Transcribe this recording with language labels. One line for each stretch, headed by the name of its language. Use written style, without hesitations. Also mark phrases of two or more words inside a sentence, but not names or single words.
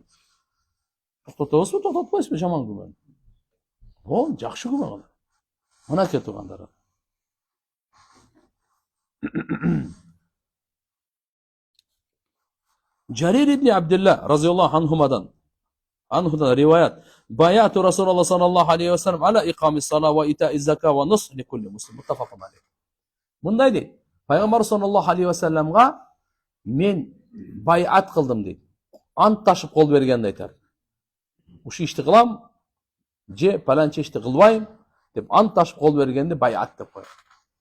Kyrgyz: Токтотобузбу, токтотпойсузбу жаман күмөн? Ол жакшы күмөн кылыңыз. Мынакей туугандар. Жарир ибн Абдулла
Arabic: رضي الله عنهما
Kyrgyz: риваят.
Arabic: بايعت رسول الله صلى الله عليه وسلم على إقام الصلاة وإيتاء الزكاة والنصح لكل مسلم. متفق عليه.
Kyrgyz: Мындай дейт. Пайгамбар
Arabic: صلى الله عليه وسلم
Kyrgyz: мен байат кылдым дейт. Ант ташып кол бергенди айтар. Ушу ишти кылам, же паланча ишти кылбайм деп ант ташып кол бергенди байат деп коет.